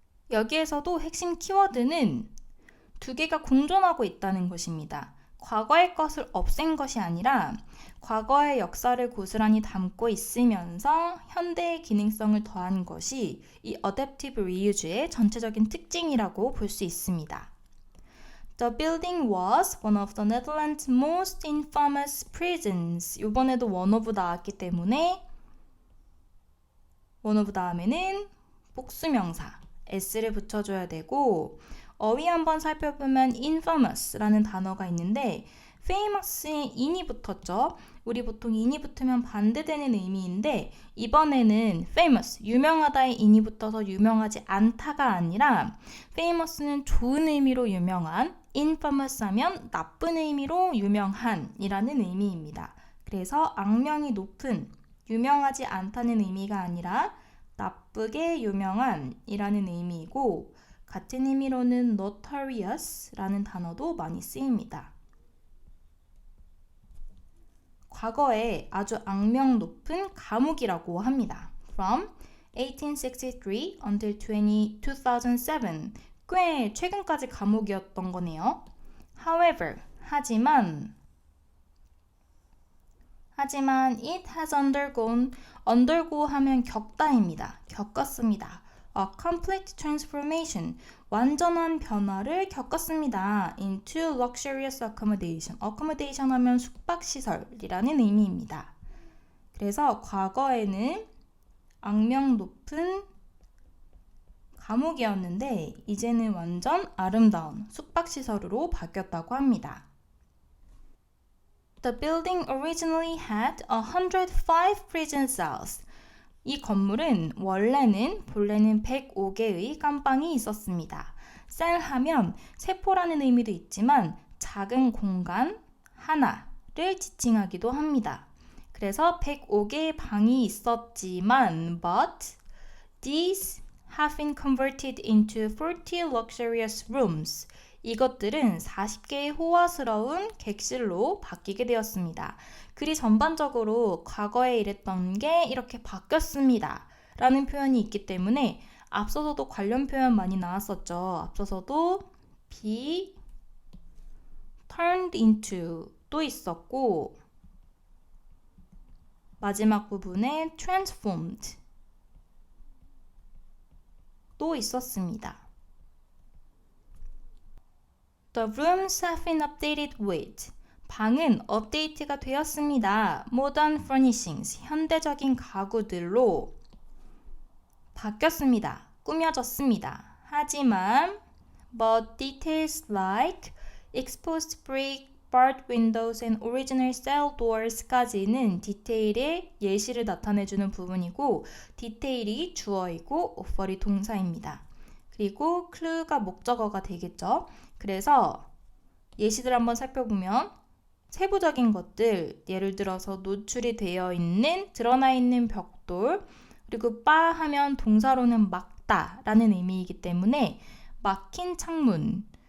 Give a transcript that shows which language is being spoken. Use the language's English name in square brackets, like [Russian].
[Korean] 여기에서도 핵심 키워드는 두 개가 공존하고 있다는 것입니다. 과거의 것을 없앤 것이 아니라 과거의 역사를 고스란히 담고 있으면서 현대의 기능성을 더한 것이 이 adaptive reuse의 전체적인 특징이라고 볼 수 있습니다. [English] The building was one of the Netherlands' most infamous prisons. [Korean] 이번에도 one of 나왔기 때문에 one of 다음에는 복수명사 s를 붙여줘야 되고 어휘 한번 살펴보면 infamous라는 단어가 있는데 famous에 in이 붙었죠. 우리 보통 in이 붙으면 반대되는 의미인데 이번에는 famous, 유명하다의 in이 붙어서 유명하지 않다가 아니라 famous는 좋은 의미로 유명한, infamous 하면 나쁜 의미로 유명한 이라는 의미입니다. 그래서 악명이 높은, 유명하지 않다는 의미가 아니라 나쁘게 유명한 이라는 의미이고 같은 의미로는 notorious라는 단어도 많이 쓰입니다. 과거에 아주 악명 높은 감옥이라고 합니다. [English] From 1863 until 2007. [Korean] 꽤 최근까지 감옥이었던 거네요. [English] However, [Korean] 하지만 [English] it has undergo [Korean] 하면 겪다입니다. 겪었습니다. [English] A complete transformation, [Korean] 완전한 변화를 겪었습니다. [English] Into luxurious accommodation. [Korean] accommodation 하면 숙박시설이라는 의미입니다. 그래서 과거에는 악명 높은 감옥이었는데 이제는 완전 아름다운 숙박시설으로 바뀌었다고 합니다. [English] The building originally had 105 prison cells. [Korean] 이 건물은 본래는 105개의 깜방이 있었습니다. 셀 하면 세포라는 의미도 있지만 작은 공간 하나를 지칭하기도 합니다. 그래서 105개의 방이 있었지만 [English] but these have been converted into 40 luxurious rooms. [Korean] 이것들은 40개의 호화스러운 객실로 바뀌게 되었습니다. 글이 전반적으로 과거에 이랬던 게 이렇게 바뀌었습니다. 라는 표현이 있기 때문에 앞서서도 관련 표현 많이 나왔었죠. 앞서서도 be turned into 도 있었고 마지막 부분에 transformed 도 있었습니다. [English] The rooms have been updated with. [Korean] 방은 업데이트가 되었습니다. [English] Modern furnishings, [Korean] 현대적인 가구들로 바뀌었습니다. 꾸며졌습니다. 하지만 [English] but details like exposed brick, barred windows and original cell doors [Korean] 까지는 디테일의 예시를 나타내주는 부분이고 디테일이 주어이고 offer이 동사입니다. 그리고 clue가 목적어가 되겠죠. 그래서 예시들 한번 살펴보면 세부적인 것들, 예를 들어서 노출이 되어 있는, 드러나 있는 벽돌, 그리고 바 하면 동사로는 막다 라는 의미이기 때문에 막힌 창문.